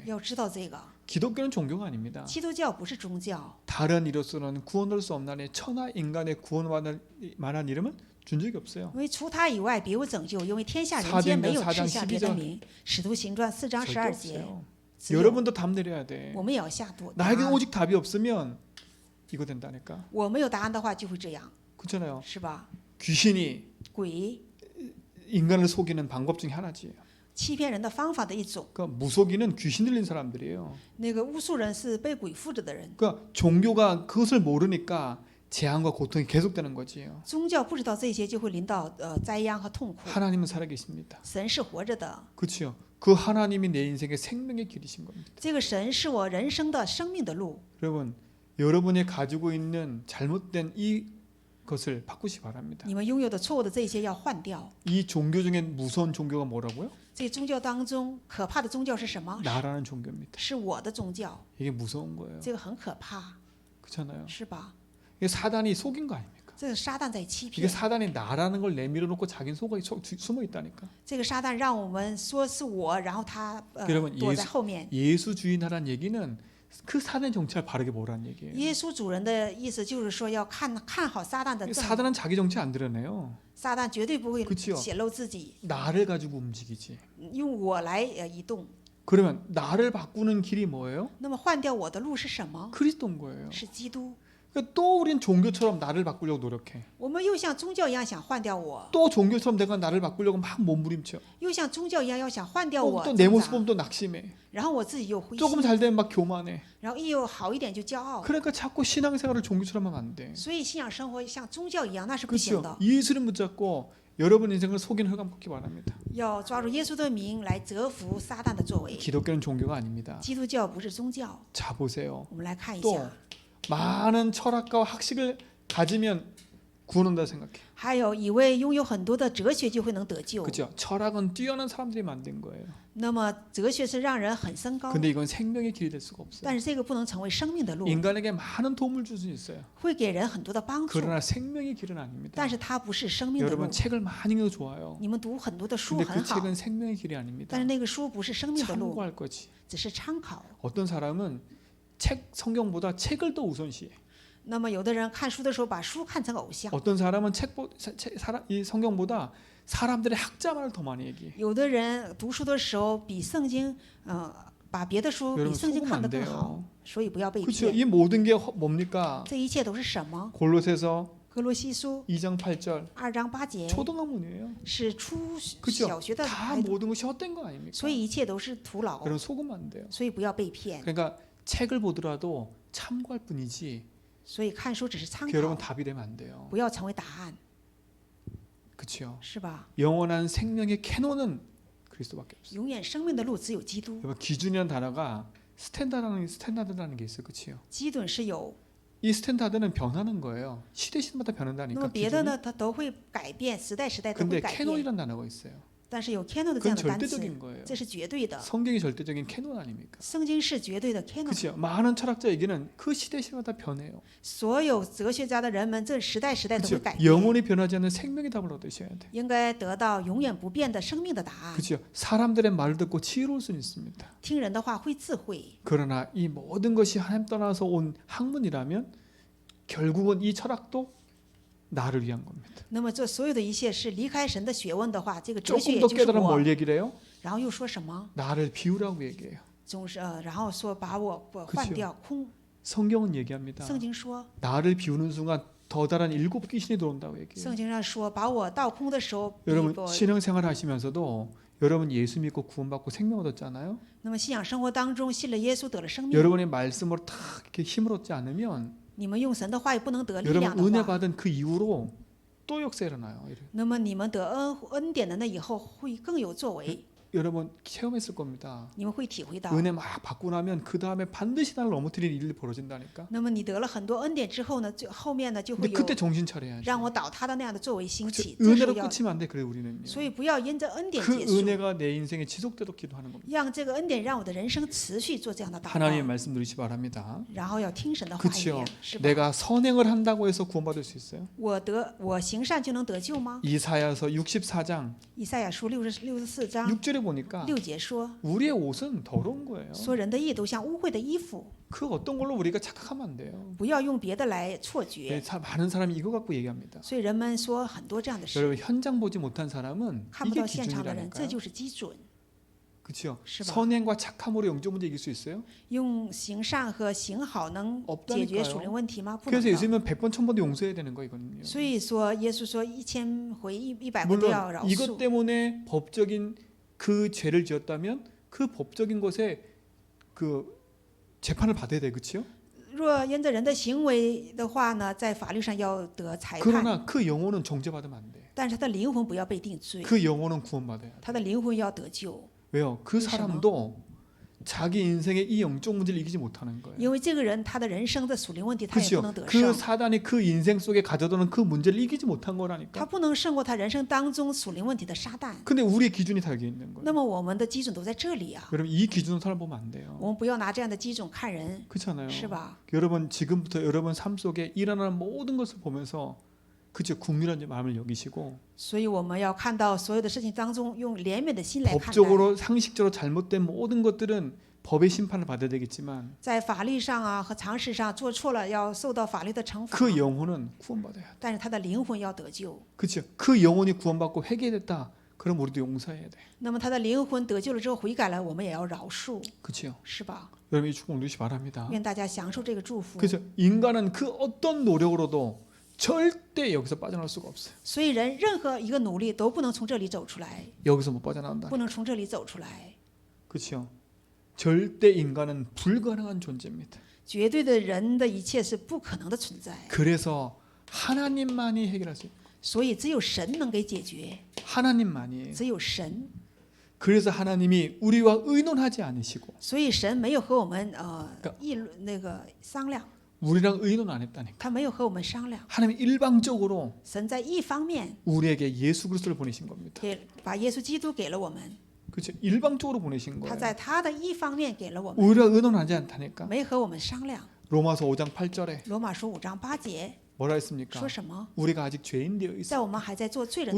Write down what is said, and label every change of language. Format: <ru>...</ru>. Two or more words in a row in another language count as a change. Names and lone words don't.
<zh>要知道这个。</zh> <ko>기독교는 종교가 아닙니다.</ko> <zh>基督教不是宗教，</zh> <ko>다른 이로서는 구원할 수 없나니 천하 인간의 구원받을 만한 이름은 준 적이 없어요.</ko> <zh>因为除他以外别无拯救，因为天下人</zh> <ko>사도행전</ko> <zh>间没有</zh> <ko>4장</ko> <zh>赐下别的</zh> <ko>12절</ko> <zh>名。使徒行传4章</zh> <ko>절대</ko> <zh>12节，</zh> <ko>없어요.</ko> <zh>只有</zh> <ko>여러분도 답 내려야 돼.</ko> <zh>我们也要下答</zh> <ko>나에게</ko> <zh>案。</zh> <ko>오직 답이 없으면 이거 된다니까.</ko> <zh>我没有答案的话就会这样，</zh> <ko>그렇잖아요.</ko> <zh>是吧？</zh> <ko>귀신이</ko> <zh>鬼</zh> <ko>인간을 속이는 방법 중에 하나지.</ko> <zh>欺骗人的方法的一种。</zh> <ko>그러니까 무속인은 귀신 들린 사람들이에요.</ko> <zh>那个巫术人是被鬼附着的人，</zh> <ko>그러니까 종교가 그것을 모르니까 재앙과 고통이 계속되는 거지요.</ko> <zh>宗教不知道这些就会临到灾殃和痛苦。</zh> <ko>하나님은 살아계십니다.</ko> <zh>神是活着的，</zh> <ko>그렇죠. 그 하나님이 내 인생의 생명의 길이신 겁니다.</ko> <zh>这个神是我人生的生命的路。</zh> <ko>여러분, 여러분이 가지고 있는 잘못된 이것을 바꾸시 바랍니다.</ko> <zh>你们拥有的错误的这些要换掉。</zh> <ko>이 종교 중에 무서운 종교가 뭐라고요?</ko> <zh>这宗教当中可怕的宗教是什么？</zh> <ko>나라는 종교입니다.</ko> <zh>是我的宗教，</zh> <ko>이게 무서운 거예요.</ko> <zh>这个很可怕，</zh> <ko>그렇잖아요.</ko> <zh>是吧？</zh> <ko>이게 사단이 속인 거 아닙니까?</ko> <zh>这个撒旦在欺</zh> <ko>이게</ko> <zh>骗，</zh> <ko>사단이 나라는 걸 내밀어 놓고 자기는 속에 숨어 있다니까.</ko> <zh>这个撒旦让我们说是我，然后他</zh> <ko>여러분</ko> <zh>躲在后面。</zh> <ko>예수 주인하라는 얘기는 그 사단의 정체를 바르게 보라는 얘기예요.</ko> <zh>耶稣主人的意思就是说要看好撒旦的正，</zh> <ko>사단은 자기 정체 안 드러내요.</ko> <zh>撒旦绝对不会</zh> <ko>그치요</ko> <zh>显露自己，</zh> <ko>나를 가지고 움직이지.</ko> <zh>用我来移动。</zh> <ko>그러면 나를 바꾸는 길이 뭐예요?</ko> <zh>那么换掉我的路是什么？</zh> <ko>그리스도인 거예요.</ko> <zh>是基督。</zh> <ko>그러니까 또 우린 종교처럼 나를 바꾸려고 노력해.</ko> <zh>我们又像宗教一样想换掉我，</zh> <ko>또 종교처럼 내가 나를 바꾸려고 막 몸부림쳐.</ko> <zh>又像宗教一样要想换掉我，</zh> <ko>또 내</ko> <zh>挣扎</zh> <ko>모습 보면 또 낙심해.</ko> <zh>然后我自己又灰</zh> <ko>조금</ko> <zh>心，</zh> <ko>잘 되면 막 교만해.</ko> <zh>然后一有好一点就骄傲。</zh> <ko>그러니까 자꾸 신앙생활을 종교처럼 하면 안 돼.</ko> <zh>所以信仰生活像宗教一样，那是不行</zh> <ko>그렇죠.</ko> <zh>的。</zh> <ko>예수를 붙잡고 여러분 인생을 속이는 흑암 걷기 바랍니다.</ko> <zh>要抓住耶稣的名来折服撒旦的作为。</zh> <ko>기독교는 종교가 아닙니다.</ko> <zh>基督教不是宗教。</zh> <ko>자 보세요.</ko> <zh>我们来看一</zh> <ko>또</ko> <zh>下，</zh> <ko>많은 철학과 학식을 가지면 구원한다 생각해.</ko> <zh>还有以为拥有很多的哲学就会能得救。</zh> <ko>그렇죠. 철학은 뛰어난 사람들이 만든 거예요.</ko> <zh>那么哲学是让人很升高，</zh> <ko>근데 이건 생명의 길이 될 수가 없어요.</ko> <zh>但是这个不能成为生命的路，</zh> <ko>인간에게 많은 도움을 줄 수 있어요.</ko> <zh>会给人很多的帮助，</zh> <ko>그러나 생명의 길은 아닙니다.</ko> <zh>但是它不是生命的路</zh> <ko>여러분 。 책을 많이 읽어도 좋아요.</ko> <zh>你们读很多的书</zh> <ko>근데</ko> <zh>很</zh> <ko>그</ko> <zh>好，</zh> <ko>책은 생명의 길이 아닙니다.</ko> <zh>但是那个书不是生命的路，</zh> <ko>참고할 거지.</ko> <zh>只是参考。</zh> <ko>어떤 사람은 책 성경보다 책을 더 우선시해.</ko> <zh>那么有的人看书的时候把书看成偶像，</zh> <ko>어떤 사람은 이 성경보다 사람들의 학자만을 더 많이 얘기해.</ko> <zh>有的人读书的时候比圣经，把别的书比</zh> <ko>여러분</ko> <zh>圣经</zh> <ko>속으면</ko> <zh>看得</zh> <ko>안</ko> <zh>更好</zh> <ko>돼요. ，</ko> <zh>所以不要被</zh> <ko>그렇죠.</ko> <zh>骗。</zh> <ko>이 모든 게 뭡니까?</ko> <zh>这一切都是什么？</zh> <ko>골로새서</ko> <zh>哥罗西书</zh> <ko>2장 8절</ko> <zh>2 章8节</zh> <ko>초등학문이에요.</ko> <zh>是初</zh> <ko>그렇죠.</ko> <zh>小学的</zh> <ko>다</ko> <zh>孩子，</zh> <ko>모든 것이 헛된 거 아닙니까?</ko> <zh>所以一切都是徒劳，</zh> <ko>그럼 속으면 안 돼요.</ko> <zh>所以不要被骗。</zh> <ko>그러니까 책을 보더라도 참고할 뿐이지</ko> <zh>所以看书只是参</zh> <ko>그 여러분</ko> <zh>考，</zh> <ko>답이 되면 안 돼요.</ko> <zh>不要成为答案，</zh> <ko>그렇죠.</ko> <zh>是吧？</zh> <ko>영원한 생명의 캐논은 그리스도밖에 없어요.</ko> <zh>永远生命的路只有基督。</zh> <ko>여러분 기준이라는 단어가 스탠다드라는 게 있어요. 그렇죠.</ko> <zh>基准是有，</zh> <ko>이 스탠다드는 변하는 거예요. 시대마다</ko> <zh>那</zh> <ko>변한다니까.</ko> <zh>么别的</zh> <ko>기준이.</ko> <zh>呢，它都会改变，时代都</zh> <ko>근데</ko> <zh>会改变。</zh> <ko>캐논이라는 단어가 있어요.</ko> <zh>但是有 canon 的</zh> <ko>그건</ko> <zh>这样的单词，</zh> <ko>절대적인 거예요.</ko> <zh>这是绝对的。</zh> <ko>성경이 절대적인 캐논 아닙니까?</ko> <zh>圣经是绝对的 canon。</zh> <ko>그렇죠. 많은 철학자 얘기는 그 시대마다 변해요.</ko> <zh>所有哲学家的人们，这时代都会</zh> <ko>그렇죠.</ko> <zh>改变，</zh> <ko>영원히 변하지 않는 생명의 답을 얻으셔야 돼.</ko> <zh>应该得到永远不变的生命的答案。</zh> <ko>그렇죠. 사람들의 말을 듣고 지혜로울 수는 있습니다.</ko> <zh>听人的话会智慧，</zh> <ko>그러나 이 모든 것이 하나님 떠나서 온 학문이라면 결국은 이 철학도 나를 위한 겁니다.</ko> <zh>那么这所有的一切是离开神的学问的话，这个哲学</zh> <ko>조금</ko> <zh>也</zh> <ko>더</ko> <zh>就是</zh> <ko>깨달으면</ko> <zh>我</zh> <ko>뭘 。 얘기를 해요?</ko> <zh>然后又说什么？</zh> <ko>나를 비우라고 얘기해요.</ko> <zh>总是然后说把我换掉空。</zh> <ko>성경은 얘기합니다.</ko> <zh>圣经说，</zh> <ko>나를 비우는 순간 더 다른 7 귀신이 들어온다고 얘기해요.</ko> <zh>圣经上说把我倒空的时候，比</zh> <ko>여러분</ko> <zh>我</zh> <ko>신앙생활 하시면서도 여러분 예수 믿고 구원받고 생명 얻었잖아요.</ko> <zh>那么信仰生活当中信了耶稣得了生命，</zh> <ko>여러분의 말씀으로 탁 이렇게 힘을 얻지 않으면</ko> <zh>你们用神的话语不能得力</zh> <ko>여러분</ko> <zh>量</zh> <ko>은혜</ko> <zh>的话，</zh> <ko>받은 그 이후로 또 역사 일어나요.</ko> <zh>那么你们得恩典的那以后会更有作为，</zh> <ko>여러분 체험했을 겁니다.</ko> <zh>你们会体会到。</zh> <ko>은혜 막 받고 나면 그 다음에 반드시 나를 넘어뜨리는 일이 벌어진다니까.</ko> <zh>那么你得了很多恩典之后呢，就后面呢就</zh> <ko>근데</ko> <zh>会有</zh> <ko>그때 정신 차려야지.</ko> <zh>让我倒塌的那样的作为兴</zh> <ko>그쵸?</ko> <zh>起。这时候</zh> <ko>은혜로</ko> <zh>要，</zh> <ko>끝이면 안 돼. 그래 우리는요.</ko> <zh>所以不要因着恩典</zh> <ko>그</ko> <zh>结束，</zh> <ko>은혜가 내 인생에 지속되도록 기도하는 겁니다.</ko> <zh>让这个恩典让我的人生持续做这样的祷</zh> <ko>하나님의</ko> <zh>告，</zh> <ko>말씀 누리시 바랍니다.</ko> <zh>然后要听神的话</zh> <ko>그렇죠.</ko> <zh>语，是吧？</zh> <ko>내가 선행을 한다고 해서 구원받을 수 있어요?</ko> <zh>我行善就能得救吗？</zh> <ko>이사야서 64장</ko> <zh>以赛亚书64章</zh> <ko>6절에 보니까</ko> <zh>6 节说，</zh> <ko>우리의 옷은 더러운 거예요.</ko> <zh>说人的义都像污秽的衣服，</zh> <ko>그 어떤 걸로 우리가 착각하면 안 돼요.</ko> <zh>不要用别的来错</zh> <ko>네,</ko> <zh>觉。</zh> <ko>많은 사람이 이거 갖고 얘기합니다.</ko> <zh>所以人们说很多这样的事，</zh> <ko>여러분 현장 보지 못한 사람은</ko> <zh>看不</zh> <ko>이게</ko> <zh>到现场的人，这</zh> <ko>기준이라니까요.</ko> <zh>就是基准。</zh> <ko>그렇죠?</ko> <zh>是吧？</zh> <ko>선행과 착함으로 영적 문제 이길 수 있어요?</ko> <zh>用行善和行好能</zh> <ko>없다니까요.</ko> <zh>解决属灵问题吗？不能</zh> <ko>그래서</ko> <zh>的。</zh> <ko>예수님은 100번 1000번도 용서해야 되는 거 이거는요.</ko> <zh>所以说，耶稣说1000回100回都要</zh> <ko>물론</ko> <zh>饶</zh> <ko>이것</ko> <zh>恕。</zh> <ko>때문에 법적인 그 죄를 지었다면 그 법적인 것에 그 재판을 받아야 돼, 그렇죠?</ko> <zh>若因着人的行为的话呢，在法律上要得裁判，</zh> <ko>그러나 그 영혼은 정죄받으면 안 돼.</ko> <zh>但是他的灵魂不要被定罪，</zh> <ko>그 영혼은 구원받아야 돼.</ko> <zh>他的灵魂要得救。</zh> <ko>왜요? 그 사람도 자기 인생의 이 영적 문제를 이기지 못하는 거예요.</ko> <zh>因为这个人他的人生的属灵问题他也不</zh> <ko>그렇죠?</ko> <zh>能得</zh> <ko>그</ko> <zh>胜，</zh> <ko>사단이 그 인생 속에 가져다는 그 문제를 이기지 못한</ko> <zh>他</zh> <ko>거라니까.</ko> <zh>不能胜过他人生当中属灵问题的撒旦。</zh> <ko>근데 우리의 기준이 다 여기 있는</ko> <zh>那</zh> <ko>거예요.</ko> <zh>么我们的基准都在这里啊，</zh> <ko>여러분 이 기준으로 사람 보면 안 돼요.</ko> <zh>我们不要拿这样的基准看人，</zh> <ko>그렇잖아요.</ko> <zh>是吧？</zh> <ko>여러분 지금부터 여러분 삶 속에 일어나는 모든 것을 보면서 그죠? 국민한 마음을 여기시고</ko> <zh>所以我们要看到所有的事情当中，用怜悯的心来看待。</zh> <ko>법적으로 상식적으로 잘못된 모든 것들은 법의 심판을 받아야 되겠지만</ko> <zh>在法律上啊和常识上做错了，要受到法律的惩罚。</zh> <ko>그 영혼은 구원받아야 돼.</ko> <zh>但是他的灵魂要得救。</zh> <ko>그렇죠? 그 영혼이 구원받고 회개됐다. 그럼 우리도 용서해야 돼.</ko> <zh>那么他的灵魂得救了之后悔改了，我们也要饶恕，</zh> <ko>그렇죠?</ko> <zh>是吧？</zh> <ko>여러분 이 축복 누리시 바랍니다.</ko> <zh>愿大家享受这个祝福。</zh> <ko>그래서 인간은 그 어떤 노력으로도 절대 여기서 빠져나올 수가 없어요.</ko> <zh>所以人任何一个努力都不能从这里走出来，</zh> <ko>여기서 못 빠져나온다.</ko> <zh>不能从这里走出来。</zh> <ko>그렇죠? 절대 인간은 불가능한 존재입니다.</ko> <zh>绝对的人的一切是不可能的存在，</zh> <ko>그래서 하나님만이 해결할 수 있어요.</ko> <zh>所以只有神能给解决，</zh> <ko>하나님만이.</ko> <zh>只有神。</zh> <ko>그래서 하나님이 우리와 의논하지 않으시고</ko> <zh>所以神没有和我们</zh> <ko>그러니까</ko> <zh>议论那个商量，</zh> <ko>우리랑 의논 안 했다니까.</ko> <zh>他没有和我们商量。</zh> <ko>하나님 일방적으로</ko> <zh>神在一方面</zh> <ko>우리에게 예수 그리스도를 보내신 겁니다.</ko> <zh>把耶稣基督给了我们，</zh> <ko>그렇죠? 일방적으로 보내신</ko> <zh>他</zh> <ko>거예요.</ko> <zh>在他的一方面给了我们，</zh> <ko>우리랑 의논하지 않다니까.</ko> <zh>没和我们商量。</zh> <ko>로마서 5장 8절에</ko> <zh>罗马书5章8节</zh> <ko>뭐라 했습니까?</ko> <zh>说什么？</zh> <ko>우리가 아직 죄인 되어 있어.</ko> <zh>在我们还在做罪人的</zh>